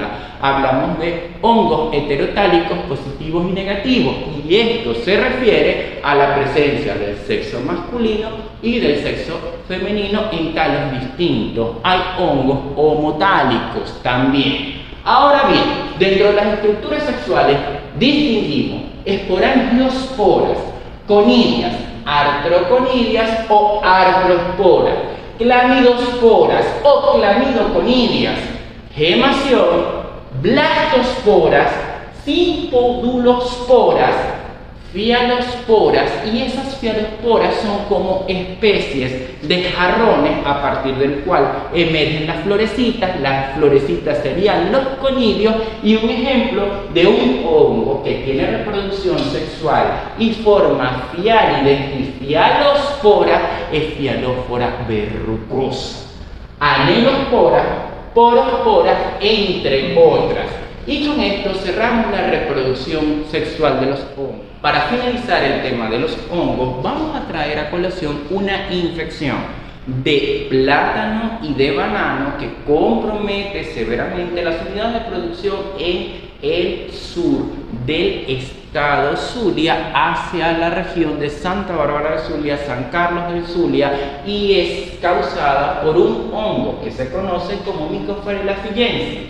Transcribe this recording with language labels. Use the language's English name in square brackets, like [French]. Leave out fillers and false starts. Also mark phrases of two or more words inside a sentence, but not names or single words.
[Spanish] Hablamos de hongos heterotálicos positivos y negativos y esto se refiere a la presencia del sexo masculino y del sexo femenino en talos distintos. Hay hongos homotálicos también. Ahora bien, dentro de las estructuras sexuales distinguimos esporangiosporas, conidias, artroconidias o artrosporas, clamidosporas o clamidoconidias, gemación, blastosporas, simpodulosporas, fialosporas, y esas fialosporas son como especies de jarrones a partir del cual emergen las florecitas serían los conidios, y un ejemplo de un hongo que tiene reproducción sexual y forma fiálides y fialospora es Fialospora verrucosa, anelospora, porospora, entre otras. Y con esto cerramos la reproducción sexual de los hongos. Para finalizar el tema de los hongos, vamos a traer a colación una infección de plátano y de banano que compromete severamente las unidades de producción en el sur del estado Zulia hacia la región de Santa Bárbara del Zulia, San Carlos del Zulia, y es causada por un hongo que se conoce como Mycophylla fillensis.